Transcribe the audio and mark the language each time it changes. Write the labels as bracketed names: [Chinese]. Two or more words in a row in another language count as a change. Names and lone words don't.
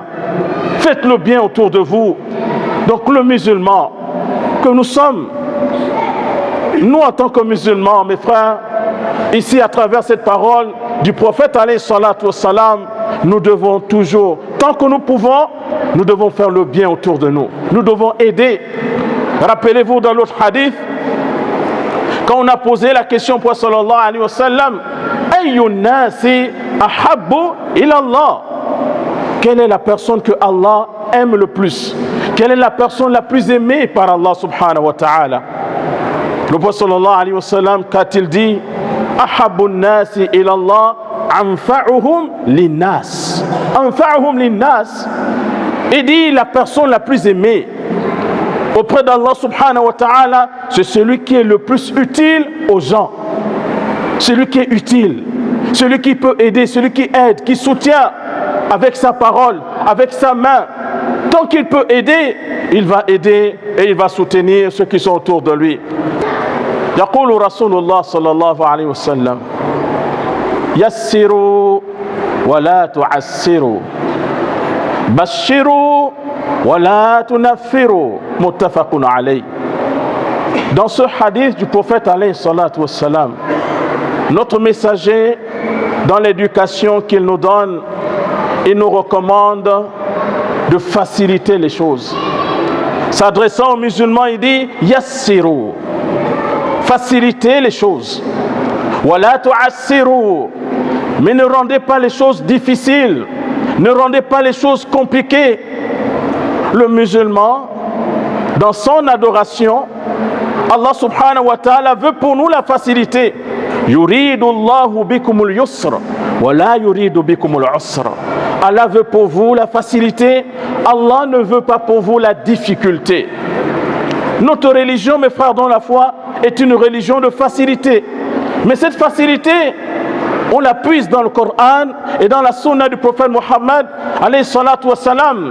[French] Faites le bien autour de vous. Donc le musulman que nous sommes, nous en tant que musulmans, mes frères, ici à travers cette parole du prophète [Arabic] عليه الصلاة والسلام, [French] nous devons toujours, tant que nous pouvons, nous devons faire le bien autour de nous. Nous devons aider. Rappelez-vous dans l'autre hadith, quand on a posé la question au prophète [Arabic] صلى الله عليه وسلم, أي الناس أحب إلى الله, [French] quelle est la personne que Allah aime le plus? Quelle est la personne la plus aimée par Allah [Arabic] سبحانه وتعالى? [French] Le prophète [Arabic] صلى الله عليه وسلم, [French] qu'a-t-il dit? [Arabic] أحب الناس إلى الله أنفعهم للناس. أنفعهم للناس. [French] Il dit la personne la plus aimée auprès d'Allah [Arabic] سبحانه وتعالى, [French] c'est celui qui est le plus utile aux gens. Celui qui est utile, celui qui peut aider, celui qui aide, qui soutient avec sa parole, avec sa main. Tant qu'il peut aider, il va aider et il va soutenir ceux qui sont autour de lui. [Arabic] يقول رسول الله صلى الله عليه وسلم يسروا ولا تعسروا بشروا ولا تنفروا متفق عليه. [French] Dans ce hadith du prophète [Arabic] عليه الصلاة والسلام, [French] notre messager, dans l'éducation qu'il nous donne, il nous recommande de faciliter les choses. S'adressant aux musulmans, il dit yassiru, facilitez les choses. [Arabic] ولا تعسروا, [French] mais ne rendez pas les choses difficiles, ne rendez pas les choses compliquées. Le musulman, dans son adoration, Allah [Arabic] سبحانه وتعالى [French] veut pour nous la facilité. [Arabic] يريد الله بكم اليسر ولا يريد بكم العسر. [French] Allah veut pour vous la facilité, Allah ne veut pas pour vous la difficulté. Notre religion, mes frères dans la foi, est une religion de facilité. Mais cette facilité, on la puise dans le Coran et dans la sunna du prophète Mohammed [Arabic] عليه الصلاة والسلام.